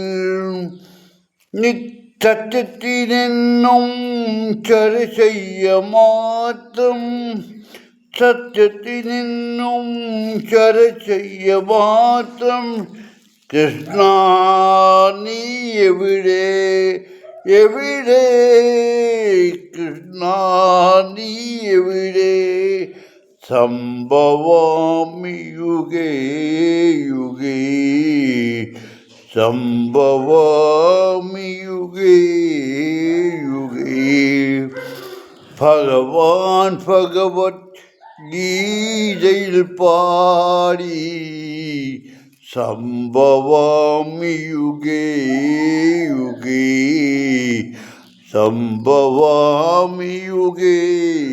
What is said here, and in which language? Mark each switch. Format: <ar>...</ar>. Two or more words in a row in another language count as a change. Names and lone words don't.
<ml>സത്യത്തിനെന്നും ചർച്ചയ്യ മാത്രം സത്യത്തിനെന്നും ചർച്ചയ്യ മാത്രം. കൃഷ്ണ നീ എവിടെ എവിടെ കൃഷ്ണ നീ എവിടെ</ml> <sa>സംഭവാമി യുഗേ യുഗേ സംഭവാമി യുഗേ യുഗേ.</sa> <ml>ഭഗവാൻ ഭഗവത്ഗീതയിൽ പാടി</ml> <sa>സംഭവാമി യുഗേ യുഗേ സംഭവാമി യുഗേ</sa>